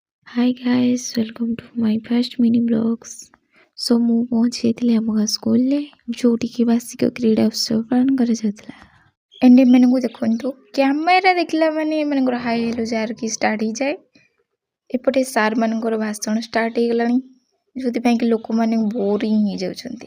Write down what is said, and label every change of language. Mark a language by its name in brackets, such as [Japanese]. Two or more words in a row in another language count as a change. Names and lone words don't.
[English] Hi guys, welcome to my first mini blogs. [Odia] So ମୁଁ ପହଞ୍ଚିଯାଇଥିଲି ଆମ ଗାଁ ସ୍କୁଲରେ ଯୋଉଠିକି ବାର୍ଷିକ କ୍ରୀଡ଼ା ଉତ୍ସବ ପାଳନ କରାଯାଉଥିଲା। ଏଣ୍ଡ ଏମାନଙ୍କୁ ଦେଖନ୍ତୁ କ୍ୟାମେରା ଦେଖିଲା ମାନେ ଏମାନଙ୍କର [English] hi hello [Odia] ଯାହାରକି ଷ୍ଟାର୍ଟ ହେଇଯାଏ। ଏପଟେ ସାର୍ ମାନଙ୍କର ଭାଷଣ ଷ୍ଟାର୍ଟ ହେଇଗଲାଣି ଯୋଉଥିପାଇଁ କି ଲୋକମାନେ ବୋରିଂ ହେଇଯାଉଛନ୍ତି।